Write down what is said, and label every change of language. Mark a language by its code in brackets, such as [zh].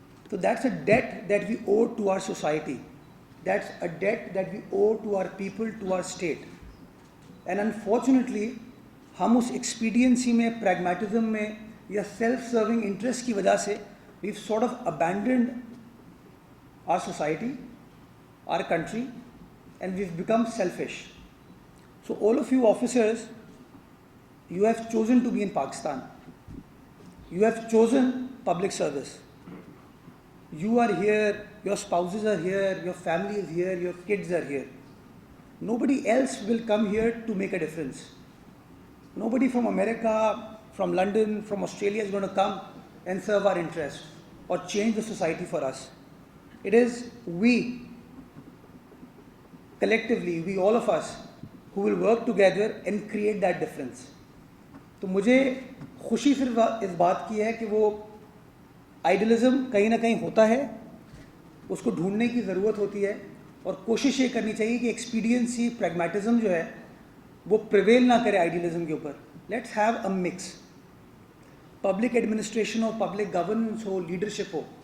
[en] تو that's a debt that we owe to our society, that's a debt that we owe to our people, to our state. And unfortunately [ur] ہم اس expediency میں, [en] pragmatism میں [ur] یا self serving interest کی وجہ سے [en] We've sort of abandoned our society, our country, and we've become selfish. So all of you officers, you have chosen to be in Pakistan. You have chosen public service. You are here, your spouses are here, your family is here, your kids are here. Nobody else will come here to make a difference. Nobody from America, from London, from Australia is going to come and serve our interests or change the society for us. It is we, collectively, we all of us, who will work together and create that difference. [ur] تو مجھے خوشی صرف اس بات کی ہے کہ وہ idealism کہیں نہ کہیں ہوتا ہے, اس کو ڈھونڈنے کی ضرورت ہوتی ہے, اور کوشش یہ کرنی چاہیے کہ ایکسپیڈینسی, پریگمیٹزم جو ہے وہ پریویل نہ کرے آئیڈیلزم کے اوپر. [en] Let's have a mix. [ur] Public administration ہو, public governance ہو, leadership ہو.